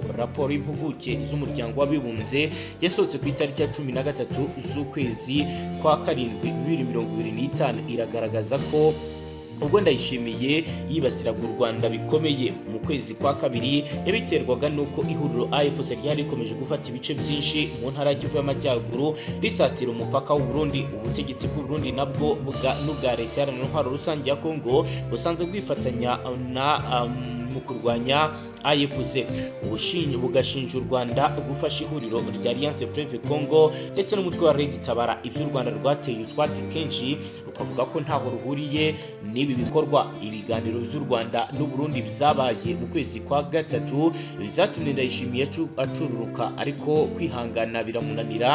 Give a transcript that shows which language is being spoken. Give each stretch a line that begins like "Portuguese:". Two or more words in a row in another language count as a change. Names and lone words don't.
Kinyarwanda: Raporo y'impuguke z'umuryango w'abibumbye yasohotse ku itariki ya 13 z'ukwezi kwa 7 2025 iragaragaza ko ubwo Ndayishimiye yibasiraga u Rwanda bikomeye mu kwezi kwa kabiri yabiterwaga nuko ihuriro AFC ryari rikomeje gufata ibice byinshi mu ntara y'Kivu y'Amajyaruguru risatira umupaka w'u Burundi. Ubutegetsi bw'u Burundi nabwo n'ubwa leta iharanira intwaro rusange ya Kongo busanzwe bwifatanya mu kurwanya AFC bugashinja u Rwanda gufasha ihuriro rya Alliance Fleuve Congo ndetse n'umutwe wa Red Tabara. Ibyo u Rwanda rwateye utwatsi kenshi rukavuga ko ntaho ruhuriye n'ibi bikorwa. Ibiganiro by'u Rwanda n'u Burundi byabaye mu kwezi kwa gatatu bizatumye Ndayishimiye acururuka ariko kwihangana biramunanira.